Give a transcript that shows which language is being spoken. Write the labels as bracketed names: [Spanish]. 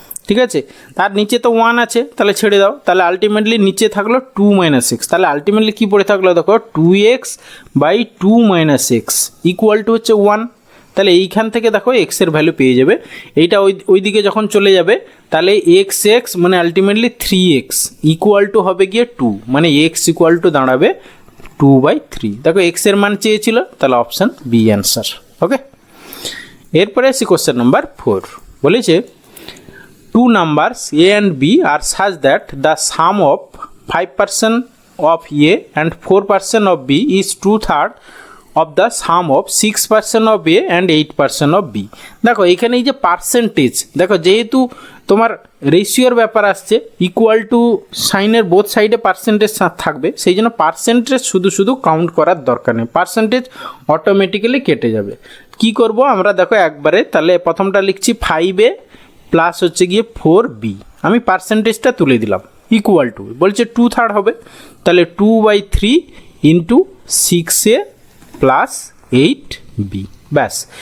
[Bangla] ঠিক আছে, তার নিচে তো 1 আছে, তাহলে ছেড়ে দাও, তাহলে আলটিমেটলি নিচে থাকলো 2 মাইনাস এক্স, তাহলে আলটিমেটলি কী পড়ে থাকলো দেখো 2x by 2 minus x equal to হচ্ছে 1, তাহলে এইখান থেকে দেখো এক্সের ভ্যালু পেয়ে যাবে। এইটা ওই দিকে যখন চলে যাবে তাহলে এক্স এক্স মানে আলটিমেটলি 3x ইকুয়াল টু হবে গিয়ে 2, মানে এক্স ইকুয়াল টু দাঁড়াবে 2/3। দেখো এক্সের মান চেয়েছিল, তাহলে অপশান বি অ্যান্সার। ওকে, এরপরে আসি কোশ্চেন নাম্বার 4। [English] বলেছে 2 numbers a and b are such that the sum of 5% of a and 4% of b is 2/3 of the sum of 6% of a and 8% of b। [Bangla] দেখো এখানে এই যে পার্সেন্টেজ, দেখো যেহেতু তোমার রেশিওর ব্যাপার আসছে, ইকুয়াল টু সাইনের বোথ সাইডে পার্সেন্টেজ থাকবে, সেই জন্য পার্সেন্টেজ শুধু কাউন্ট করার দরকার নেই, পার্সেন্টেজ অটোমেটিক্যালি কেটে যাবে। কি করব আমরা দেখো একবারে, তাহলে প্রথমটা লিখছি 5a প্লাস হচ্ছে গিয়ে 4b, আমি পার্সেন্টেজটা তুলে দিলাম, ইকুয়াল টু বলছে 2/3 হবে, তাহলে 2/3 ইন্টু 6a প্লাস 8b, ব্যাস।